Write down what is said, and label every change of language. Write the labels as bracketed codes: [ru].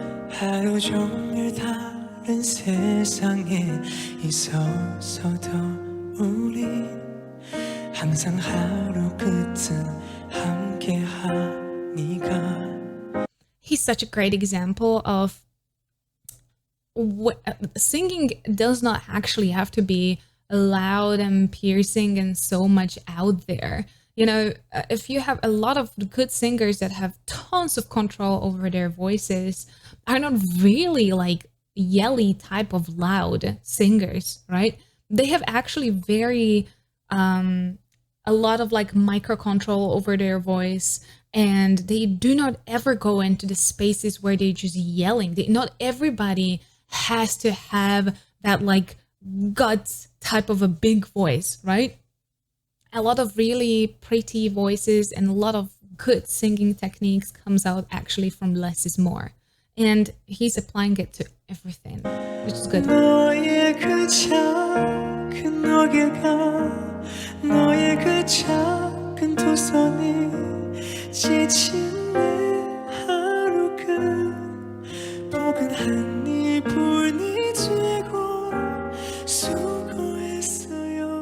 [ko] 하루 종일 다른 세상에 있었어도 우린 항상 하루 끝은 함께 하니까. [en] He's such a great example of singing does not actually have to be loud and piercing and so much out there. You know, if you have a lot of good singers that have tons of control over their voices, are not really like yelly type of loud singers, right? They have actually very a lot of like micro control over their voice, and they do not ever go into the spaces where they're just yelling. Not everybody has to have that like guts type of a big voice, right? A lot of really pretty voices and a lot of good singing techniques comes out actually from less is more. And he's applying it to everything, which is good. [ko] 너의 그 작은 어깨가 너의 그 작은 두 손이 지친 내 하루 끝 포근한 네 불이 되고 수고했어요